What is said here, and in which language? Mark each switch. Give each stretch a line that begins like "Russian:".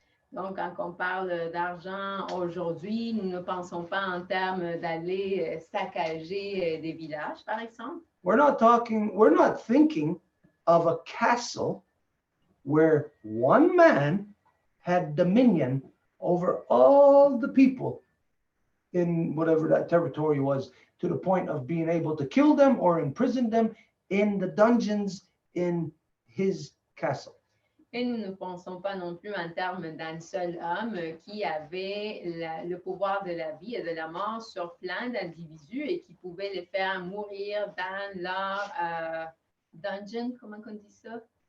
French: Donc, quand on parle d'argent aujourd'hui, nous ne pensons pas en termes d'aller saccager des villages, par exemple.
English: We're not thinking of a castle where one man had dominion over all the people in whatever that territory was, to the point of being able to kill them or imprison them in the dungeons in his castle.
French: Et nous ne pensons pas non plus en termes d'un seul homme qui avait le pouvoir de la vie et de la mort sur plein d'individus et qui pouvait les faire mourir dans leur dungeon, comment on dit ça?